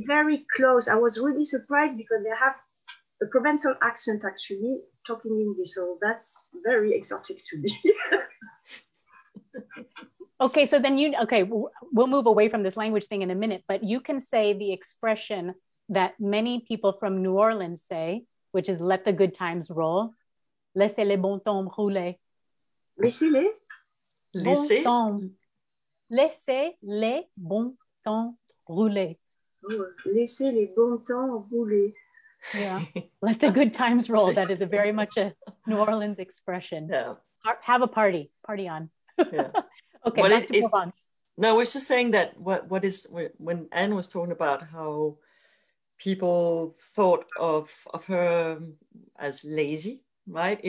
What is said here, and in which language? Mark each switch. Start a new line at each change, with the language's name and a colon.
English: Very close. I was really surprised because they have a Provençal accent actually talking English. So that's very exotic to me. Okay, so then we'll move away from this language thing in a minute, but you can say the expression that many people from New Orleans say, which is let the good times roll.
French: Laissez les bons temps rouler. Laissez les bons temps. Laissez les bons temps rouler. Oh, laissez les bons temps rouler.
English: Yeah, let the good times roll. That is very much a New Orleans expression. Yeah. Have a party on. Yeah. Okay, well, back to Provence. No, I was just saying that when Anne was talking about how people thought of her as lazy, right?